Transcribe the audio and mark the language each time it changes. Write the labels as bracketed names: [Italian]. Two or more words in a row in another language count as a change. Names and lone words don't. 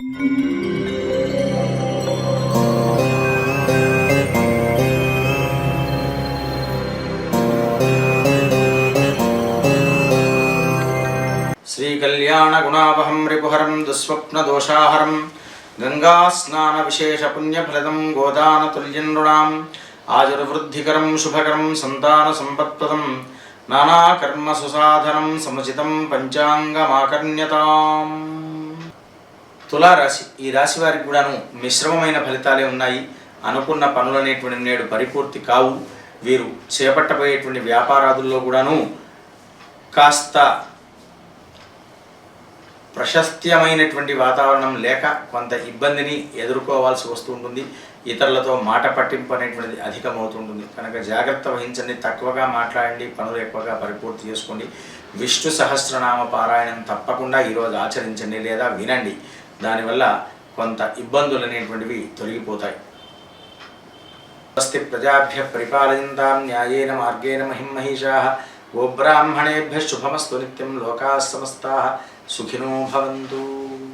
[Sanskrit] श्रीकल्याणगुणावहं रिपुहरं दुःस्वप्नदोषाहरं गङ्गास्नानविशेषपुण्यफलदं गोदानतुल्यं नृणाम् आजुर्वृद्धिकरं शुभकरं सन्तानसम्पत्प्रदं नानाकर्मसुसाधनं समुचितं పంచాంగమాకర్ణ్యతాం. [Telugu] తులారాశి ఈ రాశి వారికి కూడాను మిశ్రమమైన ఫలితాలే ఉన్నాయి. అనుకున్న పనులనేటువంటి నేడు పరిపూర్తి కావు. వీరు చేపట్టబోయేటువంటి వ్యాపారాదుల్లో కూడాను కాస్త ప్రశస్త్యమైనటువంటి వాతావరణం లేక కొంత ఇబ్బందిని ఎదుర్కోవాల్సి వస్తూ ఉంటుంది. ఇతరులతో మాట పట్టింపు అనేటువంటిది అధికమవుతుంటుంది కనుక జాగ్రత్త వహించండి. తక్కువగా మాట్లాడండి, పనులు ఎక్కువగా పరిపూర్తి చేసుకోండి. విష్ణు సహస్రనామ పారాయణం తప్పకుండా ఈరోజు ఆచరించండి లేదా వినండి. దానివల్ల కొంత ఇబ్బందులు అనేటువంటివి తొలగిపోతాయి. [Sanskrit] स्वस्ति प्रजाभ्य परिपालयंतां न्यायेन मार्गेण महिमहीषाः. गोब्राह्मणेभ्यः शुभमस्तु नित्यं. लोकाः समस्ताः सुखिनो भवंतु.